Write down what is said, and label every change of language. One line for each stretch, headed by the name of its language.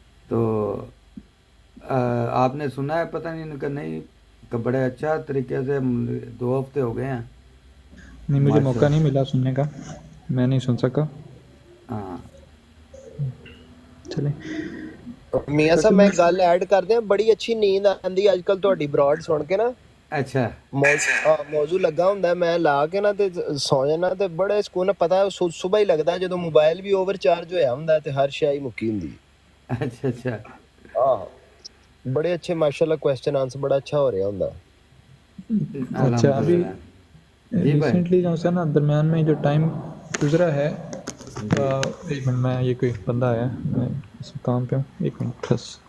Hindi: तो आपने सुना है, पता नहीं इनका नहीं कि बड़े अच्छा तरीके से 2 हफ्ते हो गए हैं नहीं, मुझे माशा। मौका नहीं मिला सुनने का, मैं नहीं सुन सका। हाँ चले।
Punjabi: ਮੀਆਂ ਸਾਹਿਬ
Hindi: वैसे
Punjabi: ਮੈਂ
Hindi: मैं
Punjabi: ਇੱਕ ਗੱਲ ਐਡ ਕਰਦੇ ਆ, ਬੜੀ ਅੱਛੀ ਨੀਂਦ ਆਉਂਦੀ ਅੱਜ ਕੱਲ ਤੁਹਾਡੀ ਬਰੋਡ ਸੁਣ ਕੇ ਨਾ।
Hindi: अच्छा
Punjabi: ਮੌਜੂ ਲੱਗਾ ਹੁੰਦਾ, ਮੈਂ ਲਾ ਕੇ ਨਾ ਤੇ ਸੌ ਜਾਣਾ ਤੇ ਬੜੇ ਸਕੂਨ, ਪਤਾ ਸੁਬਹ ਹੀ ਲੱਗਦਾ ਜਦੋਂ ਮੋਬਾਈਲ ਵੀ ਓਵਰਚਾਰਜ ਹੋਇਆ ਹੁੰਦਾ ਤੇ ਹਰ ਸ਼ੈ ਹੀ ਮੁੱਕੀ ਹੁੰਦੀ।
Hindi: अच्छा अच्छा।
Punjabi: ਆਹ ਬੜੇ ਅੱਛੇ ਮਾਸ਼ਾਅੱਲਾ ਕੁਐਸਚਨ ਆਨਸਰ ਬੜਾ ਅੱਛਾ ਹੋ ਰਿਹਾ ਹੁੰਦਾ।
Hindi: अच्छा अभी अल्हम्दुलिल्लाह जी भाई। रिसेंटली जो है ना दरमियान में जो टाइम गुजरा है, जी एक मिनट, मैं ये कोई बंदा आया, मैं इस काम पे हूँ, एक मिनट बस।